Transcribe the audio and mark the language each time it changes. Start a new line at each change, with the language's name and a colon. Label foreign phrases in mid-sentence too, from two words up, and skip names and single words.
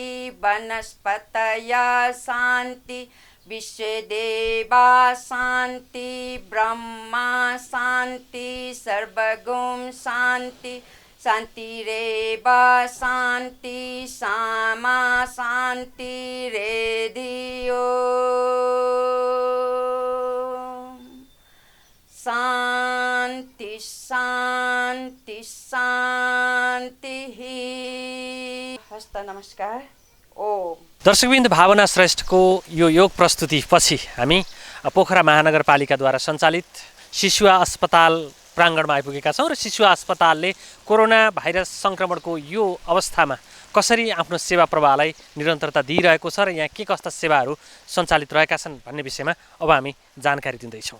Sanskrit: वनस्पतय शान्ति, विश्वदेवा शान्ति, ब्रह्मा शान्ति, सर्वगुण शान्ति, शान्तिरेव शान्ति, सामा शान्ति रेधियो शान्ति शान्ति शान्ति।
Nepali: हस्त नमस्कार। ओम। दर्शकवृन्द, भावना श्रेष्ठको यो योग प्रस्तुति पछि हामी पोखरा महानगरपालिकाद्वारा सञ्चालित शिशुवा अस्पताल प्राङ्गणमा आइपुगेका छौँ र शिशुवा अस्पतालले कोरोना भाइरस सङ्क्रमणको यो अवस्थामा कसरी आफ्नो सेवा प्रवाहलाई निरन्तरता दिइरहेको छ र यहाँ के कस्ता सेवाहरू सञ्चालित रहेका छन् भन्ने विषयमा अब हामी जानकारी दिँदैछौँ।